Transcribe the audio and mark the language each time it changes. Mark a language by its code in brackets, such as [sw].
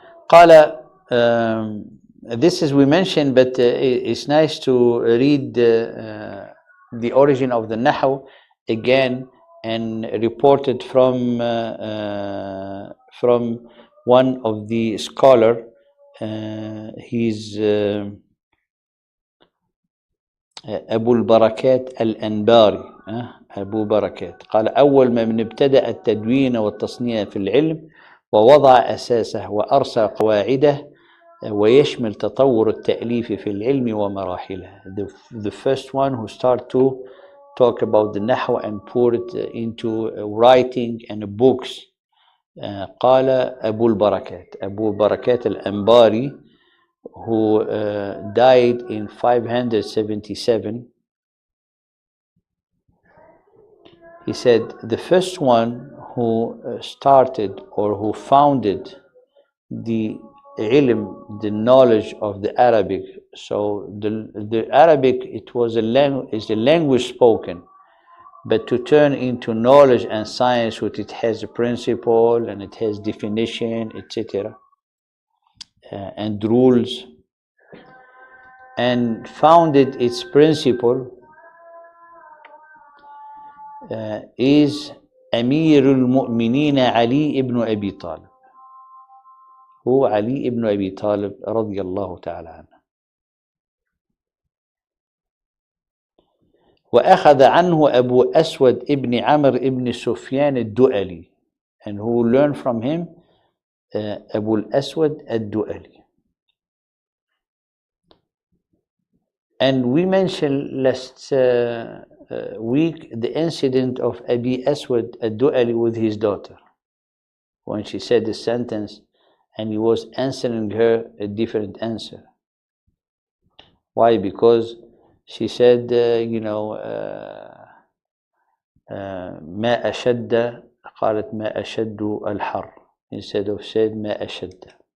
[en] قال, this is we mentioned, but it's nice to read the origin of the Nahu again and reported from one of the scholar. He's أبو البركات الأنباري. [ar] أبو بركات قال: أول من ابتدأ التدوين والتصنيع في العلم ووضع أساسه وأرسى قواعده ويشمل تطور التأليف في العلم ومراحله. [en] The first one who start to talk about the Nahu and put it into writing and books. قال أبو البركات, أبو بركات الأنباري, who died in 577. He said the first one who started or who founded the ilm, the knowledge of the Arabic. So the Arabic, it was is a language spoken, but to turn into knowledge and science, which it has a principle and it has definition, etc., and rules, and founded its principle is Amir al-Mu'mineen Ali ibn Abi Talib. [ar] هو علي ibn Abi Talib رضي الله تعالى عنه. وأخذ عنه أبو أسود ابن عمرو ابن سفيان الدؤلي, [en] and who learned from him [ar] أبو الأسود الدؤلي. [en] And we mentioned last week the incident of Abi Aswad al-Du'ali with his daughter, when she said the sentence and he was answering her a different answer. Why? Because she said, [ar] ما أشد, قالت ما أشد الحر, [en] instead of said [ar] ما أشد.